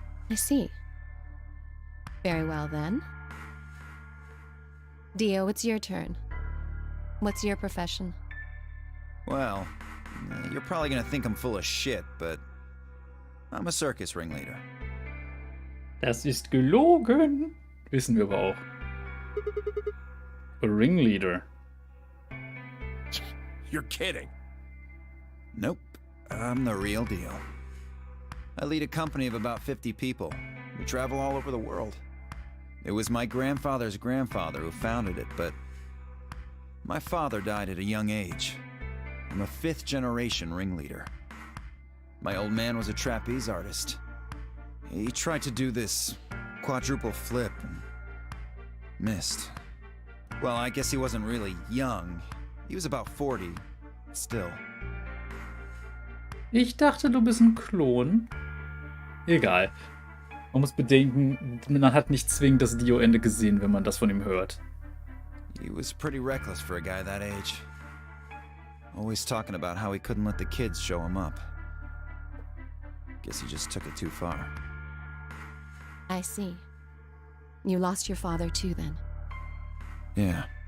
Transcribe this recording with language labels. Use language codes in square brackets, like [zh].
[en] I see. Very well, then. Dio, it's your turn. What's your profession? Well, you're probably gonna think I'm full of shit, but I'm a circus ringleader. [de] Das ist gelogen. Wissen wir aber auch. [en] A ringleader. You're kidding. Nope, I'm the real deal. I lead a company of about 50 people. We travel all over the world. It was my grandfather's grandfather who founded it, but my father died at a young age. I'm a 5th-generation ringleader. My old man was a trapeze artist. He tried to do this quadruple flip and missed. Well, I guess he wasn't really young. He was about 40, still. [de] Ich dachte, du bist ein Klon. Egal. Man muss bedenken, man hat nicht zwingend das Dio-Ende gesehen, wenn man das von ihm hört. [en] He was pretty reckless for a guy that age. Always talking about how he couldn't let the kids show him up. Guess he just took it too far. I see. You lost your father too, then. Yeah.